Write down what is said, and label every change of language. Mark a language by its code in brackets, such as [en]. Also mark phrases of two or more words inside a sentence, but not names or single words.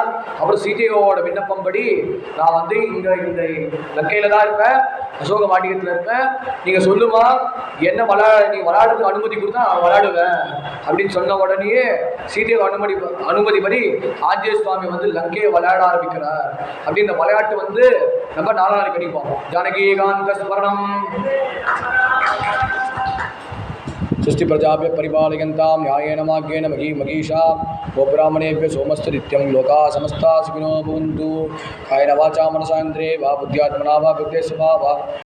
[ta] அப்புறம் சீதையோட விண்ணப்பம்படி நான் வந்து இந்த லங்கையில் தான் இருப்பேன், அசோக வாட்டிகத்தில் இருப்பேன், நீங்கள் சொல்லுமா என்ன நீ விளையாடுறதுக்கு அனுமதி கொடுத்தா நான் விளையாடுவேன் அப்படின்னு சொன்ன உடனே சீதையை அனுமதிபடி ஆஞ்சநேய சுவாமி வந்து லங்கையை விளையாட ஆரம்பிக்கிறார். அப்படி இந்த விளையாட்டு வந்து நம்ம 4 நாளைக்கு கட்டி பார்ப்போம். [sa] जानकीकान्त स्मरणम्. सृष्टि प्रजाभ्य परिपालयन्तां न्यायेन मार्गेण महीषा गोब्राह्मणेभ्य सोमस्तु नित्यं लोकाः समस्ताः सुखिनो भवन्तु। कायेन वाचा मनसा इन्द्रियैर्वा बुद्ध्यात्मना वा प्रकृते स्वभावात्